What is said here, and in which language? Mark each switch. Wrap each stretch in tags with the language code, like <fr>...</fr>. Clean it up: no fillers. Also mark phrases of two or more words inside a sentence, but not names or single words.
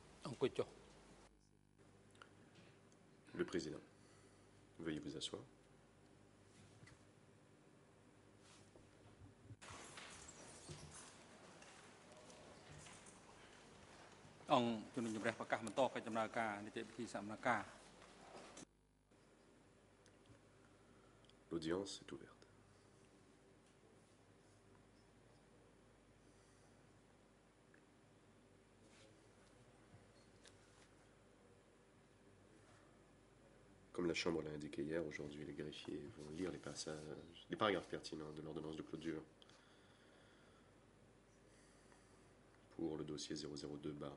<km>អង្គុយចុះ</km> <fr>Le président. Veuillez vous asseoir.</fr> <km>អង្គជំនុំជម្រះប្រកាសបន្តកិច្ចដំណើរការនីតិវិធីសកម្មភាព</km> <fr>L'audience est ouverte. Comme la Chambre l'a indiqué hier, aujourd'hui les greffiers vont lire les paragraphes pertinents de l'ordonnance de clôture pour le dossier 002-1.</fr>